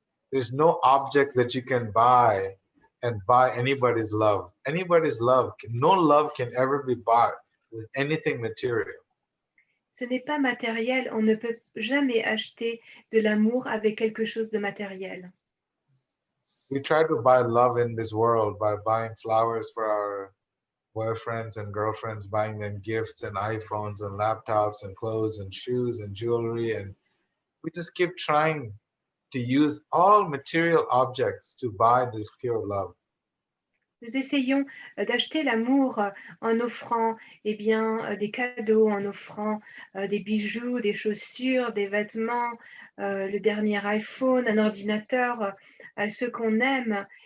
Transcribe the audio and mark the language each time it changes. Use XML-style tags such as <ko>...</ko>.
<en>There's no objects that you can buy and buy anybody's love. Anybody's love. No love can ever be bought with anything material.</en> <fr>Ce n'est pas matériel. On ne peut jamais acheter de l'amour avec quelque chose de matériel.</fr> <en>We try to buy love in this world by buying flowers for our boyfriends and girlfriends, buying them gifts and iPhones and laptops and clothes and shoes and jewelry. And we just keep trying to use all material objects to buy this pure love.</en> <fr>Nous essayons d'acheter l'amour en offrant eh bien, des cadeaux, en offrant des bijoux, des chaussures, des vêtements, le dernier iPhone, un ordinateur à ceux qu'on aime.</fr>